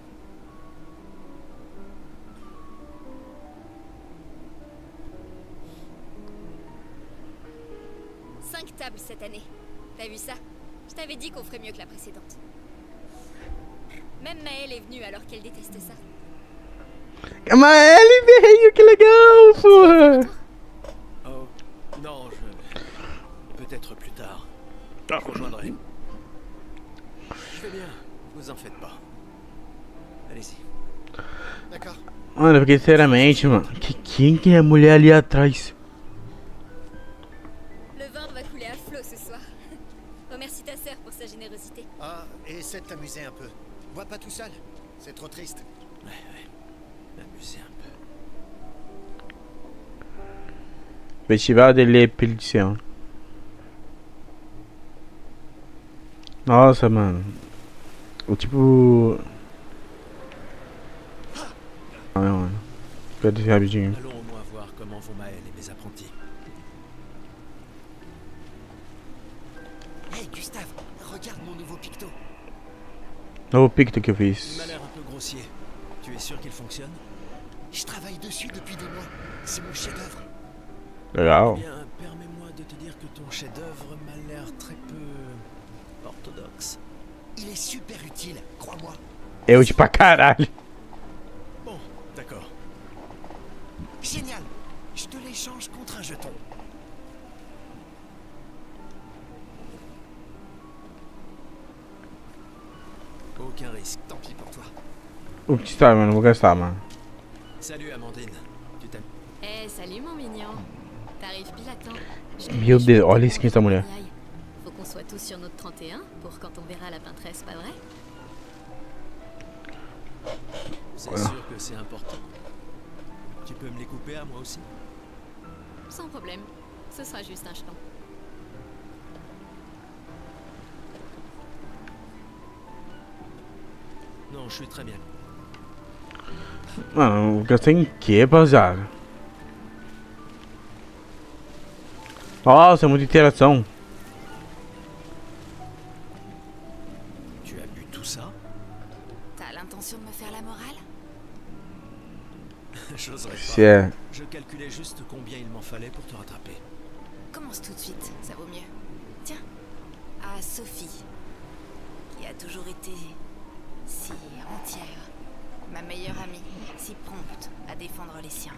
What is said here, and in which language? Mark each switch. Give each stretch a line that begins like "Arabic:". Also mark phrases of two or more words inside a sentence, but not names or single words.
French: Cinq tables cette année. T'as vu ça? Je t'avais dit qu'on ferait mieux que la précédente. Même Maëlle est venue alors qu'elle déteste ça.
Portuguese: Maëlle veio, que legal, porra.
French: Oh, non, peut-être plus tard. Je rejoindrai. Je vais bien, vous en faites pas. Allez-y. D'accord.
Portuguese: Mano, porque sinceramente, mano, quem que é a mulher ali atrás?
French: Le vin va couler à flot ce soir. Remercie ta sœur pour sa générosité. Ah, et essaie de t'amuser un peu. Bois pas tout seul. C'est trop triste. Ouais. M'amuser un peu. Festival de l'Épilicion.
Portuguese: Nossa, mano. O tipo. Ah, mano. Quero dizer rapidinho.
French: Allons au moins voir comment vont Maëlle et mes apprentis. Hey Gustave, regarde mon nouveau picto.
Portuguese: Novo picto que eu
French: Il
Portuguese: fiz.
French: m'a l'air un peu grossier. Tu es sûr qu'il fonctionne? Je travaille dessus depuis des mois. C'est mon chef-d'œuvre.
Portuguese: Legal.
French: Bien, permets-moi de te dire que ton chef-d'œuvre m'a l'air très peu orthodoxe. Il est super utile, crois-moi.
Portuguese: Eu de pra caralho.
French: Bon, d'accord. Génial. Je te l'échange contre un jeton. Aucun risque. Tant pis pour toi.
Portuguese: O que está, mano? Vou gastar, mano.
French: Salut Amandine. Tu t'aimes? Eh, salut mon mignon. T'arrives pile à temps.
Portuguese: Meu Deus, olha a skin dessa mulher.
French: Faut qu'on soit tous sur notre 31 pour quand on verra la peintresse, pas vrai? C'est sûr que c'est important. Tu peux me les couper à moi aussi? Sans problème. Ce sera juste un champ. Non, je suis très bien.
Portuguese: Mano, gastei em que, rapaziada? Nossa, é muita interação.
French: Tu as bu tout ça? T'as l'intention de me faire la morale? J'oserais
Portuguese: Se
French: pas.
Portuguese: é.
French: Je calculais juste combien il m'en fallait pour te rattraper. Commence tout de suite, ça vaut mieux. Tiens, à Sophie, qui a toujours été si entière, ma meilleure amie, si prompte à défendre les siens.